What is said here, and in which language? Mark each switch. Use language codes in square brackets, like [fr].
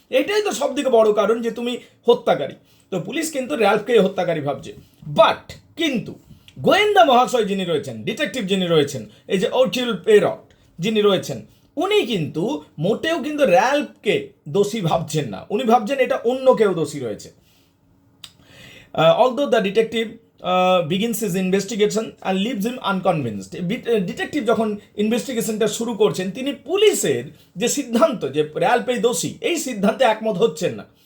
[bn] এটাই তো সব থেকে বড় কারণ যে তুমি হত্যাকারী। তো পুলিশ কিন্তু র্যালফকে হত্যাকারী ভাবছে। বাট কিন্তু গোয়েন্দা মহাশয় যিনি রয়েছেন, ডিটেকটিভ যিনি রয়েছেন, এই যে অর্চিল পেরট যিনি রয়েছেন, উনি কিন্তু মোটেও কিন্তু র্যালফকে দোষী ভাবছেন না, উনি ভাবছেন এটা অন্য কেউ দোষী রয়েছে। [en] Although the detective begins his investigation and leaves him unconvinced. [bn] Detective যখন ইনভেস্টিগেশনটা শুরু করছেন, তিনি পুলিশের যে সিদ্ধান্ত যে র্যালফেই দোষী, এই সিদ্ধান্তে একমত হচ্ছেন না।